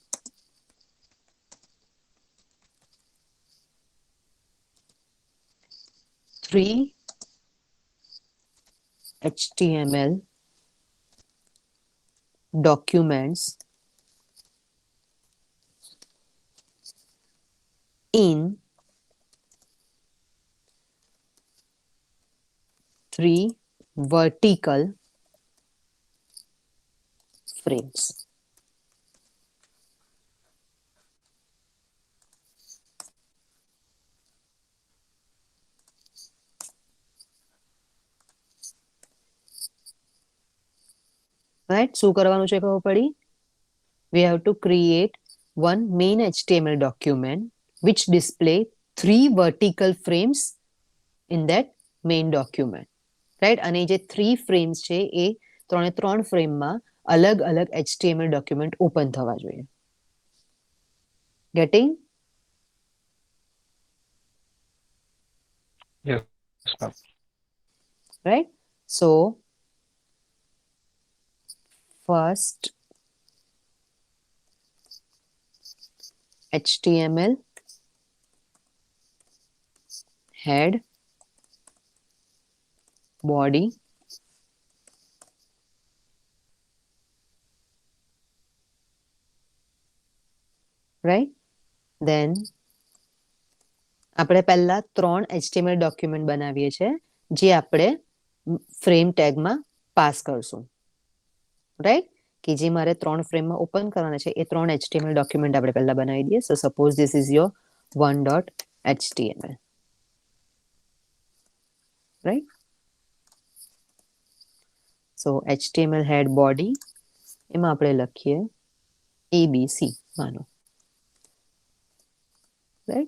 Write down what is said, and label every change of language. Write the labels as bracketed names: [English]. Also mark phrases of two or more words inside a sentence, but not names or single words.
[English] three html documents in three vertical frames. Right? [Gujarati] શું કરવાનું છે ખબર પડી? [English] We have to create one main HTML document which display three vertical frames in that main document, right? [Gujarati] અને જે [English] three frames [Gujarati] છે એ ત્રણે ત્રણ ફ્રેમમાં અલગ અલગ [English] HTML document [Gujarati] ઓપન થવા જોઈએ. [English] Getting? Yes, ma'am. Right? So first HTML head, body, right? [Gujarati] Then આપણે પહેલા ત્રણ [English] HTML document [Gujarati] બનાવીએ છીએ જે આપણે ફ્રેમ ટેગમાં પાસ કરશું, રાઈટ? કે જે મારે ત્રણ ફ્રેમમાં ઓપન કરવાના છે એ ત્રણ [English] HTML document [Gujarati] આપણે પહેલા બનાવી દઈએ. [English] so suppose this is your one.html, right? So HTML head body [Gujarati] એમાં આપણે લખીએ ABC માનો, [English] right?